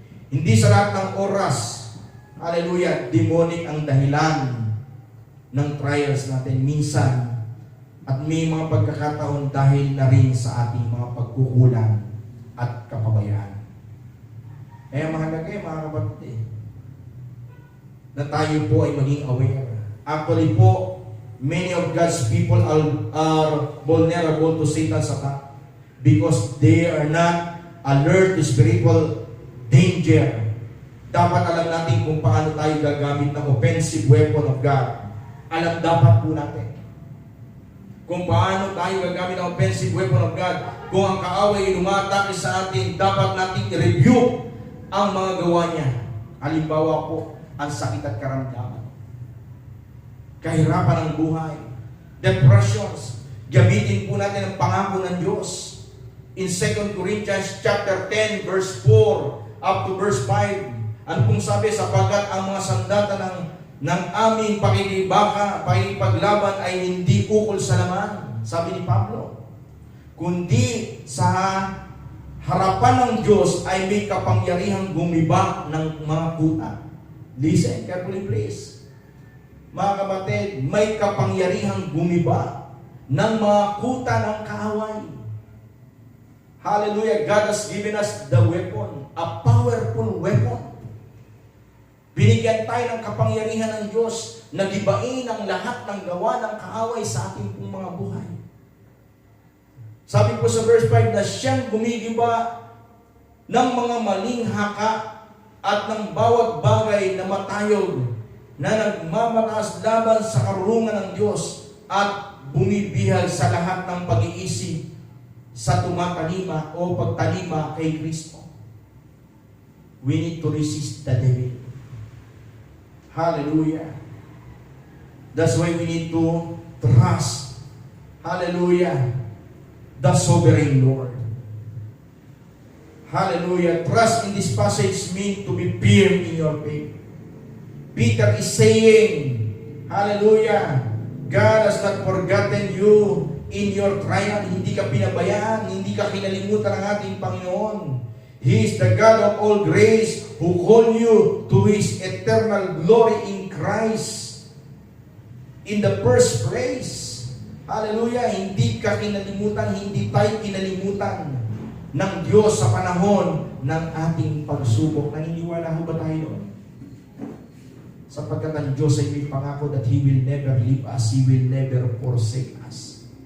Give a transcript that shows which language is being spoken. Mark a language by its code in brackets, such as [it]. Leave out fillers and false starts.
[tl] Hindi sa lahat ng oras, hallelujah, demonic ang dahilan ng trials natin minsan. At may mga pagkakataon dahil na rin sa ating mga pagkukulang at kapabayaan. Kaya mahalaga mga kapatid, na tayo po ay maging aware. [en] Actually po, many of God's people are vulnerable to Satan's attack because they are not alert to spiritual danger. [tl] Dapat alam natin kung paano tayo gagamit ng [en] offensive weapon of God. [tl] Alam dapat po natin kung paano tayo gagamit ng [en] offensive weapon of God. [tl] Kung ang kaaway ay lumatake sa atin, dapat natin i-review ang mga gawa niya. Halimbawa po, ang sakit at karamdaman, kahirapan ng buhay, depressions. Gamitin po natin ang pangako ng Diyos. [en] In 2 Corinthians chapter 10 verse 4 up to verse 5, [tl] ano pong sabi? Sapagkat ang mga sandata ng aming pakikipaglaban ay hindi ukol sa laman, sabi ni Pablo, kundi sa harapan ng Diyos ay may kapangyarihang gumiba ng mga kuta. [en] Listen carefully please. [tl] Mga kapatid, may kapangyarihang gumiba ng mga kuta ng kaaway. Hallelujah. [en] God has given us the weapon, a powerful weapon. [tl] Binigyan tayo ng kapangyarihan ng Diyos na gibain ang lahat ng gawa ng kaaway sa ating pong mga buhay. Sabi po sa verse 5 na siyang gumigiba ng mga maling haka at ng bawat bagay na matayog na nagmamataas laban sa karunungan ng Diyos at bumibihag sa lahat ng pag-iisip sa tumatalima o pagtalima kay Kristo. [en] We need to resist the devil. Hallelujah. That's why we need to trust, hallelujah, the sovereign Lord. Hallelujah. Trust in this passage means to be firm in your faith. Peter is saying, hallelujah, God has not forgotten you in your trial. [tl] Hindi ka pinabayaan, hindi ka kinalimutan ng ating Panginoon. [en] He is the God of all grace who called you to His eternal glory in Christ. In the first place, [tl] hallelujah, hindi ka kinalimutan, hindi tayo kinalimutan ng Diyos sa panahon ng ating pagsubok. Naniniwala ho ba tayo? Sapagkat ang Diyos ay may pangako [en] that He will never leave us, He will never forsake us.